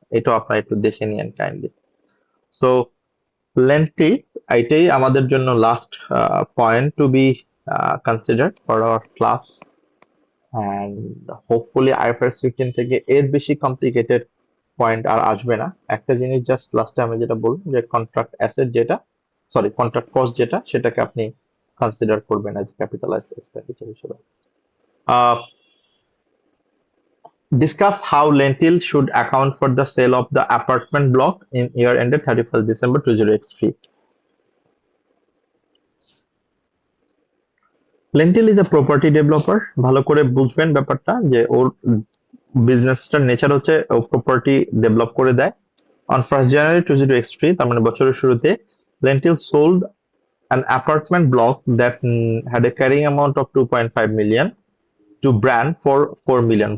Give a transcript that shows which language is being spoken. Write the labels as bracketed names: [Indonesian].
[Bangla] এটাও আপনারা একটু দেখে নিন কাইন্ডলি। সো লেন্থি, এটাই আমাদের জন্য [English] last point to be consider for our class, [Bangla] and hopefully IFRS 15 থেকে এর বেশি কমপ্লিকেটেড পয়েন্ট আর আসবে না। একটা জিনিস জাস্ট লাস্টে আমি যেটা বলবো, যে কন্ট্রাক্ট অ্যাসেট যেটা, সরি কন্ট্রাক্ট কস্ট যেটা, সেটাকে আপনি কনসিডার করবেন অ্যাজ ক্যাপিটালাইজ এক্সপেন্ডিচার হিসেবে। [English] Discuss how Lentil should account for the sale of the apartment block in year ended 31st December 2023. Lentil is a property developer. [Bangla] ভালো করে বুঝবেন ব্যাপারটা, যে ওর বিজনেসটার নেচার হচ্ছে ও প্রপার্টি ডেভেলপ করে দেয়। [English] on 1st January 2023, [Bangla] তার মানে বছরের শুরুতে, [English] Lentil sold an apartment block that had a carrying amount of 2.5 million to brand for 4 million।